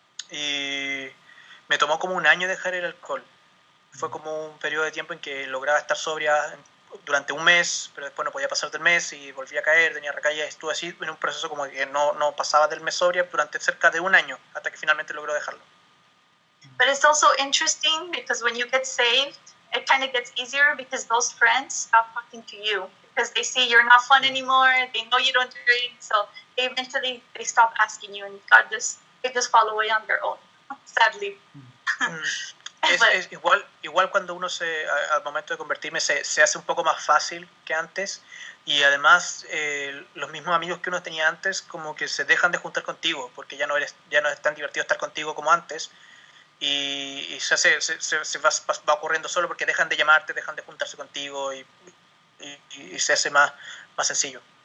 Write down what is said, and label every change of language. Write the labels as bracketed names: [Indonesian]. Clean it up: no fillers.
[Spanish] Y me tomó como un año dejar el alcohol. Fue como un periodo de tiempo en que lograba estar sobria durante un mes, pero después no podía pasar del mes y volvía a caer, tenía recaídas. Estuve así en un proceso como que no pasaba del mes sobria durante cerca de un año, hasta que finalmente logró dejarlo. [English] But it's also interesting because when you get saved, it kind of gets easier because those friends stop talking to you because they see you're not fun anymore, they know you don't drink, so eventually they stop asking you and they just fall away on their own, sadly. [Spanish] Es igual cuando uno al momento de convertirme se hace un poco más fácil que antes, y además los mismos amigos que uno tenía antes como que se dejan de juntar contigo porque ya no es tan divertido estar contigo como antes, y se va ocurriendo solo porque dejan de llamarte, dejan de juntarse contigo y se hace más sencillo.